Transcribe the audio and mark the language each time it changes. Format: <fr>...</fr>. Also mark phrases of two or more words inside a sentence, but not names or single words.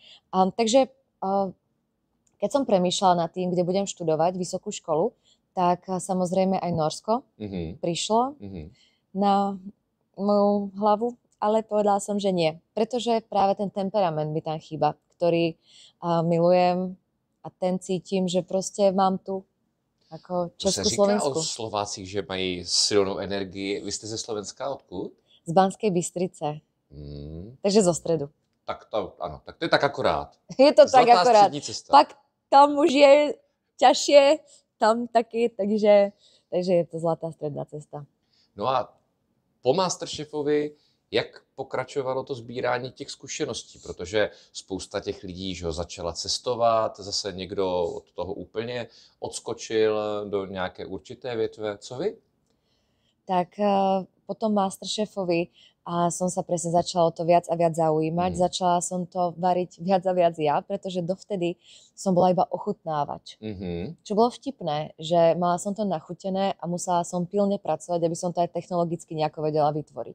<sk>Takže keď som premýšľala nad tým, kde budem študovať vysokú školu, tak samozrejme aj Norsko prišlo na moju hlavu, ale povedala som, že nie. Pretože práve ten temperament mi tam chýba, ktorý milujem a ten cítim, že proste mám tu ako Československu.</sk> <cs>To se říká o Slovácích, že mají silnou energii. Vy jste ze Slovenska odkud?</cs> <sk>Z Banskej Bystrice. Takže zo stredu.</sk> <cs>Tak to, ano, tak to je tak akorát. Je to Zlatá tak akorát. střední cesta.</cs> <sk>Pak tam už je ťažšie, tam taky, takže je to zlatá stredná cesta.</sk> <cs>No a po Masterchefovi, jak pokračovalo to sbírání těch zkušeností? Protože spousta těch lidí, že ho začala cestovat, zase někdo od toho úplně odskočil do nějaké určité větve. Co vy?</cs> <sk>Tak po tom Masterchefovi som sa presne začala o to viac a viac zaujímať. Začala som to variť viac a viac ja, pretože dovtedy som bola iba ochutnávač. Čo bolo vtipné, že mala som to nachutené a musela som pilne pracovať, aby som to aj technologicky nejako vedela vytvoriť.</sk>